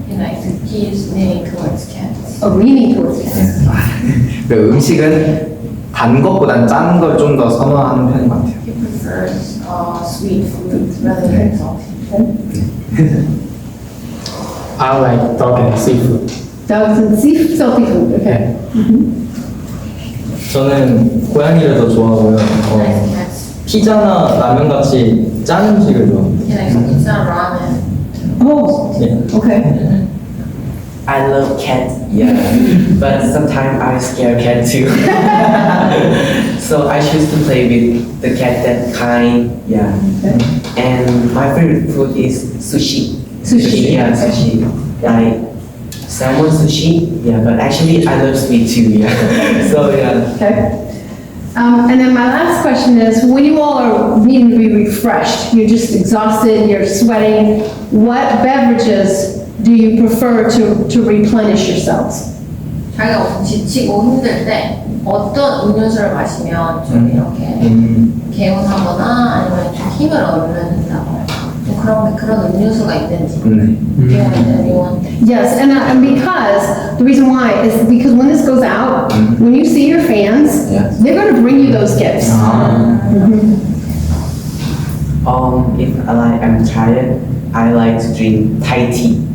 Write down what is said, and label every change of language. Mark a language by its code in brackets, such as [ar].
[en] And like he is leaning towards cats. Oh, leaning towards cats. [ko] 그리고 음식은 단 것보단 짠 걸 좀 더 선호하는 편인 것 같아요. [en] He prefers sweet foods rather than salty. I like dog and seafood. Dogs and salty food, okay. [ko] 저는 고양이를 더 좋아하고요. [en] Nice cats. [ko] 피자나 라면 같이 짠 음식을 좋아합니다. [en] He likes pizza, ramen. Oh, [ko] 네. [en] okay. I love cats, yeah, but sometimes I scare cat too. So I choose to play with the cat that kind, yeah. And my favorite food is sushi. Sushi. Yeah, sushi. Like salmon sushi, yeah, but actually I love sweet too, yeah. So yeah. Okay. And then my last question is, when you all are needing to be refreshed, you're just exhausted, you're sweating, what beverages do you prefer to replenish yourselves? [ko] 자기가 엄청 지치고 힘들 때 어떤 음료수를 마시면 좀 이렇게 개운하거나 아니면 좀 힘을 얻는다거나 좀 그런 음료수가 있는지. [en] Do you want anyone? Yes, and because, the reason why is because when this goes out, when you see your fans, Yes. they're gonna bring you those gifts. If I'm tired, I like to drink Thai tea.